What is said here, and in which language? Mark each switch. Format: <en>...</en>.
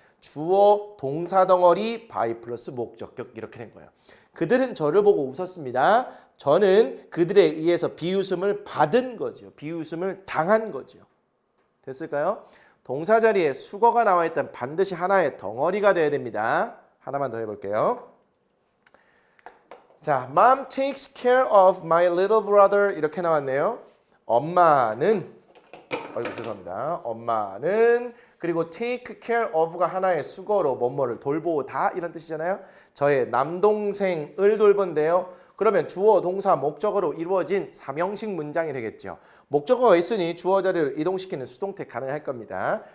<ko>주어, 동사 덩어리, by 플러스 목적격 이렇게 된 거예요. 그들은 저를 보고 웃었습니다. 저는 그들에 의해서 비웃음을 받은 거죠. 비웃음을 당한 거죠. 됐을까요? 동사 자리에 수거가 나와 있다면 반드시 하나의 덩어리가 돼야 됩니다. 하나만 더 해볼게요.</ko> <en>자, Mom takes care of my little brother</en> <ko>이렇게 나왔네요. 엄마는 죄송합니다. 엄마는 그리고 take care of가 하나의 수거로 뭐뭐를 돌보다 이런 뜻이잖아요. 저의 남동생을 돌본대요. 그러면 주어, 동사, 목적어로 이루어진 3형식 문장이 되겠죠. 목적어가 있으니 주어 자리를 이동시키는 수동태 가능할 겁니다.</ko>